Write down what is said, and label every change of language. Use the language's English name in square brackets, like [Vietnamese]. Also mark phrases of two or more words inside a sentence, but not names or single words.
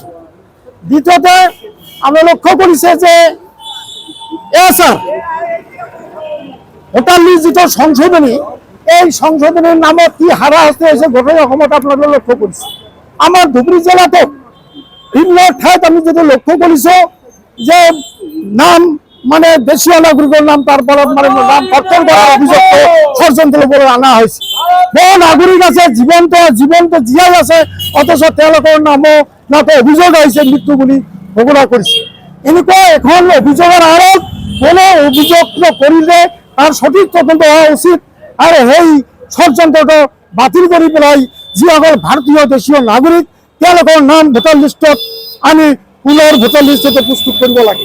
[Assamese] দ্বিতীয়তে আমি লক্ষ্য কৰিছে যে এছআৰ ভোটাৰ লিষ্ট যিটো সংশোধনী, এই সংশোধনীৰ নামত কি হাৰাশাস্তি হৈছে গোটেই অসমত আপোনালোকে লক্ষ্য কৰিছে। আমাৰ ধুবুৰী জিলাতো বিভিন্ন ঠাইত আমি যদি লক্ষ্য কৰিছোঁ যে [Bangla] নাম মানে দেশীয় নাগরিকের নাম তারপরে মানে নাম পরিবর্তন করার অভিযোগ ষড়যন্ত্রের উপরে আনা হয়েছে। [Assamese] বহু নাগরিক আছে জীবন্ত জীয়াই আছে, অথচ তেওঁলোকৰ নামও নাতে অভিযোগ আহিছে মৃত্যু বুলি ঘোষণা কৰিছে। এনেকুৱা এখন অভিযোগৰ আঁৰত কোনো অভিযোগ কৰিলে তাৰ সঠিক তদন্ত হওয়া উচিত আৰু সেই ষড়যন্ত্ৰটো বাতিল কৰি পেলাই যিসকল ভাৰতীয় দেশীয় নাগৰিক তেওঁলোকৰ নাম ভোটাৰ লিষ্টত আনি পুনৰ ভোটাৰ লিষ্টতে প্ৰস্তুত কৰিব লাগে।